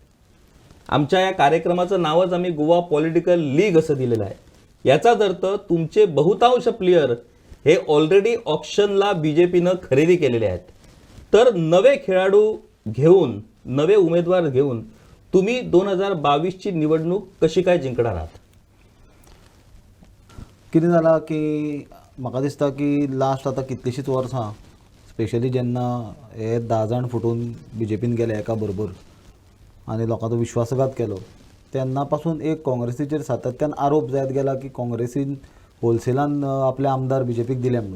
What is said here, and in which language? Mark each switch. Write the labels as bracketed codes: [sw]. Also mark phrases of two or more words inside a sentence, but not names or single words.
[mr] आमच्या या कार्यक्रमाचं नावच आम्ही गोवा पॉलिटिकल लीग असं दिलेलं आहे. याचाच अर्थ तुमचे बहुतांश प्लेयर हे ऑलरेडी ऑप्शनला बीजेपीनं खरेदी केलेले आहेत. तर नवे खेळाडू घेऊन, नवे उमेदवार घेऊन तुम्ही 2022 ची निवडणूक कशी काय जिंकणार आहात? [kok] कितें जालां की म्हाका दिसता की लास्ट आतां कितलींशींच वर्सां, स्पेशली जेन्ना हे 10 जाण फुटून बीजेपीन गेले एका बरोबर आनी लोकांचो विश्वासघात केलो, तेन्ना पासून एक काँग्रेसीचेर सातत्यान आरोप जायत गेला की काँग्रेसीन होलसेलान आपले आमदार बीजेपीक दिले म्हणून.